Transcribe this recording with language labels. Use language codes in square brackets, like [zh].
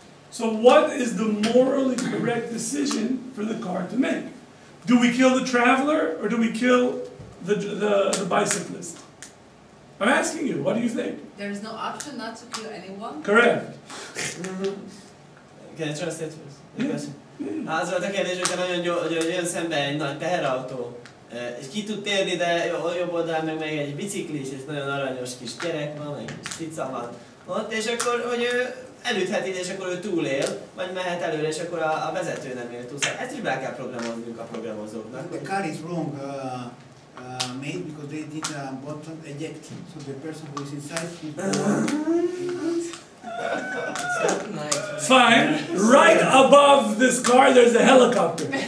[en] So what is the morally correct decision for the car to make? Do we kill the traveler, or do we kill the bicyclist? I'm asking you, what do you think? There is no option not to kill anyone? Correct. Can I translate first? [hu] Az volt a kérdés, hogyha nagyon jön szembe egy nagy teherautó, és ki tud térni, de jobb oldalán meg egy biciklis, és nagyon aranyos kis gyerek van, egy kis cica van ott, és akkor, hogy ő elütheti, és akkor ő túlél, vagy mehet előre, és akkor a vezető nem él túl. Szóval ezt is be kell programoznunk a programozóknak. [en] The car is wrong made because they did a button eject, so the person who is inside is Fine. Right above this car, there's a helicopter.